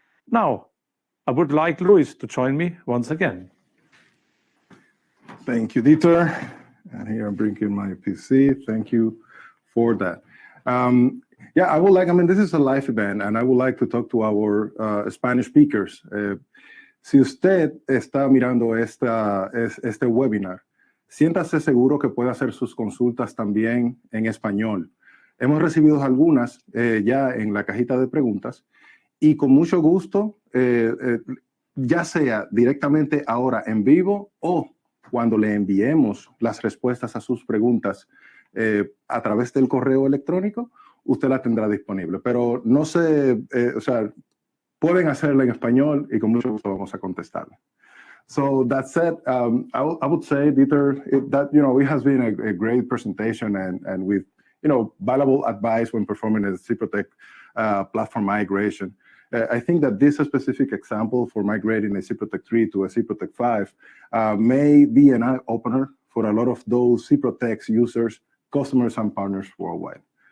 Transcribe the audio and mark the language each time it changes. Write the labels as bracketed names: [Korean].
[English] Now, I would like Luis to join me once again. Thank you, Dieter. And here I'm bringing my PC. Thank you for that. This is a live event, and I would like to talk to our Spanish speakers. [Spanish] Si usted está mirando este webinar, siéntase seguro que puede hacer sus consultas también en español. Hemos recibido algunas ya en la cajita de preguntas y con mucho gusto, ya sea directamente ahora en vivo o cuando le enviemos las respuestas a sus preguntas a través del correo electrónico, usted la tendrá disponible. Pero no sé, pueden hacerla en español y con mucho gusto vamos a contestarla. [English] So that said, I would say, Dieter, that it has been a great presentation and with valuable advice when performing a SIPROTEC platform migration. I think that this specific example for migrating a SIPROTEC 3 to a SIPROTEC 5 may be an eye-opener for a lot of those SIPROTEC users, customers, and partners worldwide.